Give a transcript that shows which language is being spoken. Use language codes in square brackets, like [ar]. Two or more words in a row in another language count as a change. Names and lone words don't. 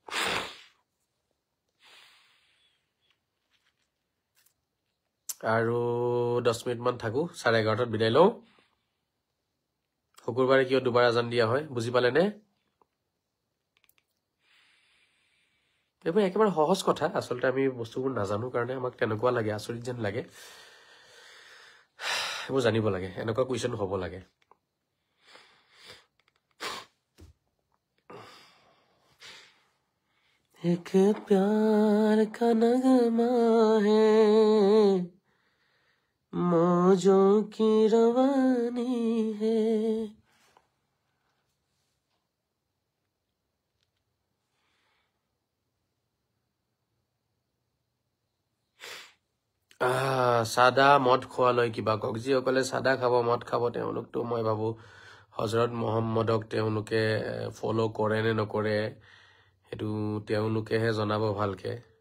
[as] আৰু 10 মিনিট মান থাকো 11:30 বিদায় লওঁ শুকুৰবাৰে কিয় দুবাৰ আজান দিয়া হয় বুজি পালেনে এইবোৰ একেবাৰে সহজ কথা আচলতে আমি বস্তুবোৰ নাজানো কাৰণে আমাক তেনেকুৱা লাগে আচৰিত যেন লাগে এইবোৰ জানিব লাগে এনেকুৱা কুৱেশ্যন হ'ব লাগে [hi] एक प्यार का नगमा है मौजों की रवानी है [as] সাদা মদ খোৱালৈ কিবা কওক যিসকলে সাদা খাব মদ খাব তেওঁলোকতো মই ভাবো হজৰত মোহাম্মদক তেওঁলোকে ফলো কৰে নে নকৰে সেইটো তেওঁলোকেহে জনাব ভালকে